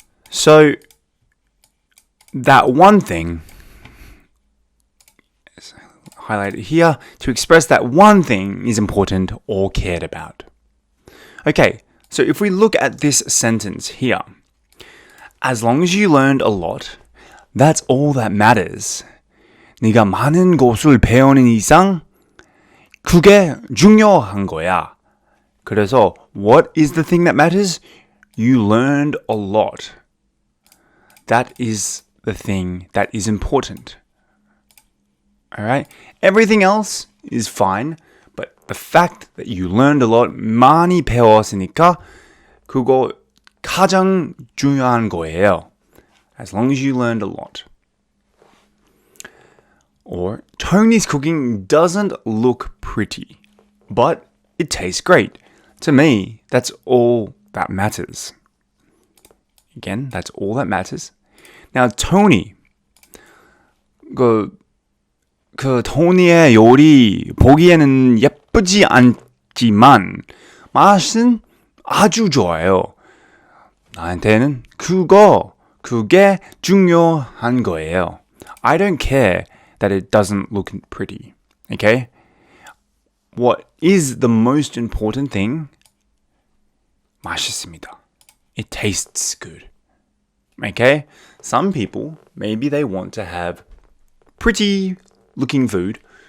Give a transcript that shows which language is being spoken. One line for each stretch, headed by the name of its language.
English: So that one thing, highlighted here, to express that one thing is important or cared about. Okay, so if we look at this sentence here, as long as you learned a lot, that's all that matters.
Korean: 네가 많은 것을 배우는 이상 그게 중요한 거야.
English: 그래서 what is the thing that matters? You learned a lot. That is the thing that is important. Alright? Everything else is fine, but the fact that you learned a lot,
Korean: 많이 배웠으니까 그거 가장 중요한 거예요.
English: As long as you learned a lot. Or, Tony's cooking doesn't look pretty, but it tastes great. To me, that's all that matters. Again, that's all that matters.
Korean: Now, Tony, 그 토니의 요리 보기에는 예쁘지 않지만 맛은 아주 좋아요. 나한테는 그게 중요한 거예요.
English: I don't care that it doesn't look pretty. Okay? What is the most important thing?
Korean: 맛있습니다.
English: It tastes good. Okay? Some people, maybe they want to have pretty looking food.